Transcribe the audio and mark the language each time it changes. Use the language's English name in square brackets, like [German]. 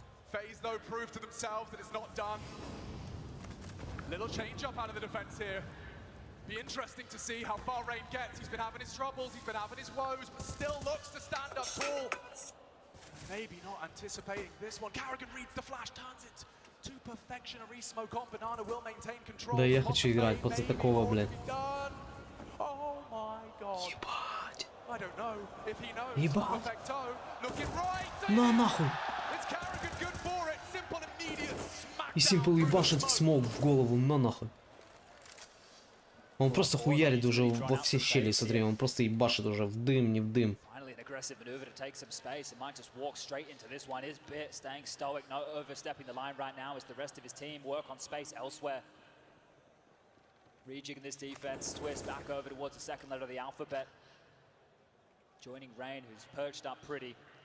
[English] FaZe, though, proved to themselves that it's not done. Little change up out of the defense here. Be interesting to see how far Rain gets. He's been having his troubles, he's been having his woes, but still looks to stand up tall. Maybe not anticipating this one. Carrigan reads the flash, turns it to perfection. A re-smoke on Banana will maintain control. [Russian] Да я хочу играть после такого, блядь. [English] Oh my god. [Russian] Ебать. [English] I don't know if he knows. [Russian] Ебать. [English] Looking right. [Russian] На нахуй. [English] It's Carrigan good for it. Simple immediate smack. [Russian] И Simple ебашит в смог в голову, на нахуй. Он просто хуярит уже во все щели, смотри, он просто ебашит уже в дым, не в дым. [English] Aggressive maneuver to take some space. It might just walk straight into this one. Is Bit staying stoic, no overstepping the line right now as the rest of his team work on space elsewhere. Rejigging this defense, twist back over towards the second letter of the alphabet. Joining Rain, who's perched up pretty.